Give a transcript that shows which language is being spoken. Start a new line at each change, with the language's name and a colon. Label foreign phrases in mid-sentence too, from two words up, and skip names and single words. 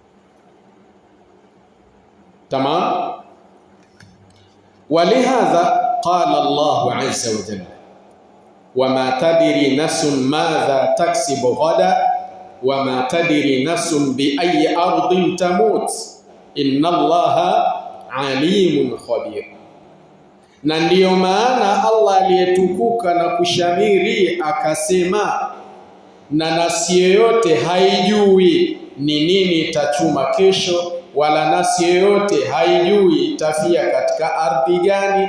Arabic: تمام. ولهذا قال الله عز وجل وما تدري نفس ماذا تكسب غدا وما تدري نفس بأي أرض تموت إن الله عليم خبير.
Swahili: Na ndiyo maana Allah aliyetukuka na kushamiri akasema, na nafsi yoyote haijui ni nini itachuma kesho, wala nafsi yoyote haijui itafia katika ardhi gani.